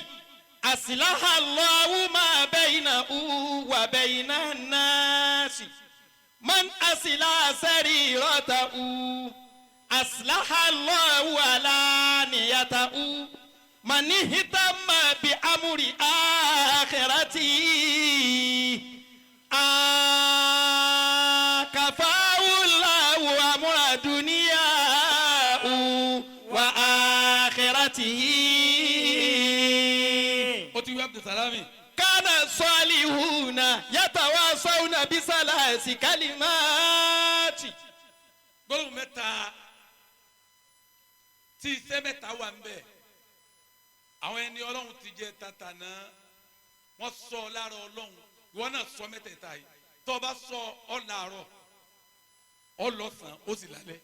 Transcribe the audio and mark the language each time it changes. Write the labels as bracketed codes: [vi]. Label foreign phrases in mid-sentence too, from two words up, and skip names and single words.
[ar] أصلح الله ما بينه وبين الناس من أصلح سريرته أصلح الله علانيته من اهتم بأمر آخرته كفاه الله أمر دنياه وآخرته. [yo] ó ti wí Abdulsalami. [ar] كان الصالحون يتواصون بثلاث كلمات. [yo] gbólóhùn mẹ́ta tí iṣẹ́ mẹ́ta wà ń bẹ̀ àwọn ẹni ọlọ́run ti jẹ tata náà wọ́n sọ lára ọlọ́run ìwọ náà sọ mẹ́tẹ̀ẹ̀ta yìí tó o bá sọ ọ làárọ̀ ọ lọ́sàn ó sì lálẹ́.